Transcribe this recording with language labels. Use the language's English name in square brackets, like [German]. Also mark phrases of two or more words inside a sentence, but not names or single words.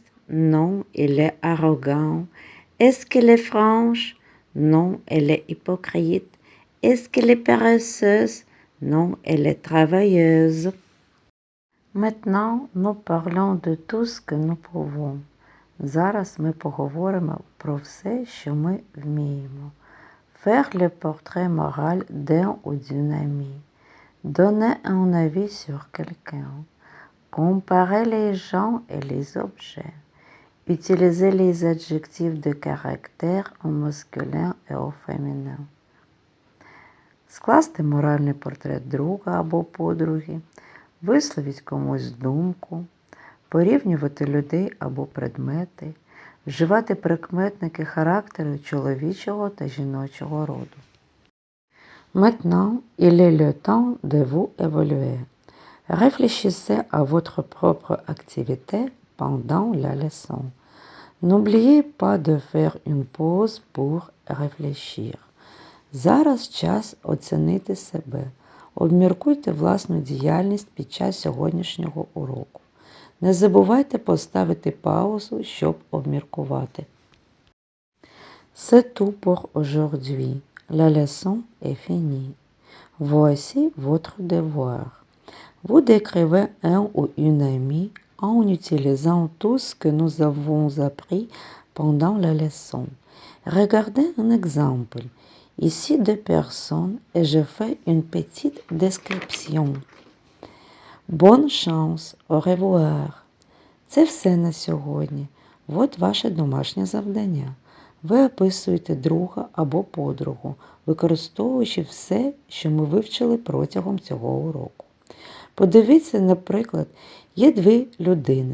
[French] Non, il est arrogant. Est-ce qu'elle est franche? Non, elle est hypocrite. Est-ce qu'elle est paresseuse? Non, elle est travailleuse. Maintenant, nous parlons de tout ce que nous pouvons. [Ukrainian] Зараз ми поговоримо про все, що ми вміємо. [French] Faire le portrait moral d'un ou d'une amie. Donner un avis sur quelqu'un. Comparer les gens et les objets. Utiliser les adjectifs de caractère au masculin et au féminin. [Ukrainian] Скласти моральний портрет друга або подруги. Висловіть комусь думку. Порівнювати людей або предмети. Вживати прикметники характеру чоловічого та жіночого роду. [French] Maintenant, il est le temps de vous évaluer. Réfléchissez à votre propre activité pendant la leçon. N'oubliez pas de faire une pause pour réfléchir. [Ukrainian] Зараз час оцінити себе. Обміркуйте власну діяльність під час сьогоднішнього уроку. Не забувайте поставити паузу, щоб обміркувати. [French] C'est tout pour aujourd'hui. La leçon est finie. Voici votre devoir. Vous décrivez un ou une amie en utilisant tout ce que nous avons appris pendant la leçon. Regardez un exemple. Ici deux personnes et je fais une petite description. Bonne chance, au revoir. [Ukrainian] Це все на сьогодні. От ваше домашнє завдання. Ви описуєте друга або подругу, використовуючи все, що ми вивчили протягом цього уроку. Подивіться, наприклад, є дві людини.